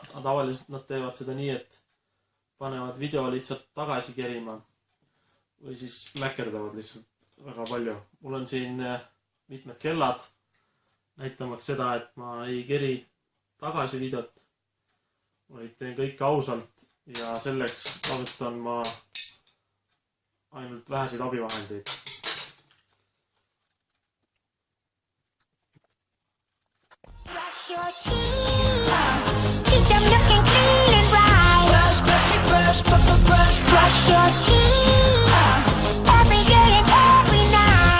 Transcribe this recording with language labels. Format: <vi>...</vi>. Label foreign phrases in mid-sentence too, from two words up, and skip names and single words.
<et>Tavaliselt nad teevad seda nii, et panevad video lihtsalt tagasi kerima või siis mäkerdavad lihtsalt väga palju. Mul on siin mitmed kellad näitamaks seda, et ma ei keri tagasi videot, vaid teen kõike ausalt ja selleks kasutan ma ainult väheseid abivahendeid.</et> <en>Brush your teeth, keep them looking clean and bright. Brush, brush, brush, brush, brush, brush your teeth every day and every night.</en>